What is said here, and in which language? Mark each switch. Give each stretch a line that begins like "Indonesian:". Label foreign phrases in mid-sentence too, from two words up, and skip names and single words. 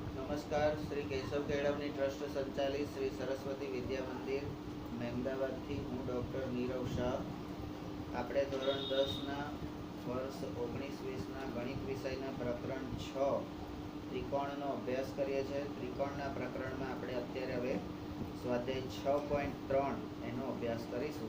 Gujarati: नमस्कार। श्री केशव केळवणी ट्रस्ट संचालित श्री सरस्वती विद्या मंदिर महेमदाबादથી હું ડૉક્ટર નીરવ શાહ આપણે ધોરણ 10ના વર્ષ 19-20ના ગણિત વિષયના પ્રકરણ 6 ત્રિકોણનો અભ્યાસ કરીએ છીએ। ત્રિકોણના પ્રકરણમાં આપણે અત્યારે હવે સ્વાધ્યાય 6.3 એનો અભ્યાસ કરીશું।